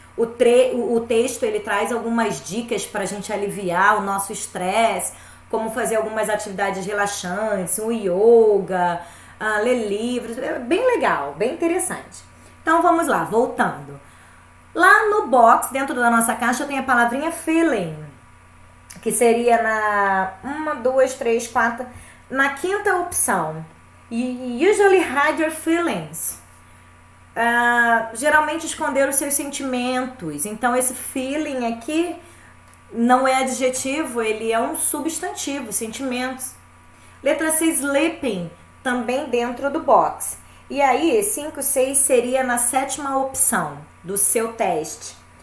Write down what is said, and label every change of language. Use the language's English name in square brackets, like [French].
[Portuguese] O texto ele traz algumas dicas para a gente aliviar o nosso estresse, como fazer algumas atividades relaxantes, um yoga, ler livros. É bem legal, bem interessante. Então vamos lá, voltando. Lá no box, dentro da nossa caixa, tem a palavrinha feeling, que seria na 1, 2, 3, 4, na quinta opção. [English] Usually hide your feelings. [Portuguese] Geralmente esconder os seus sentimentos. Então esse feeling aqui não é adjetivo, ele é um substantivo, sentimentos. Letra C, sleeping, também dentro do box. E aí, 5, 6 seria na sétima opção do seu teste.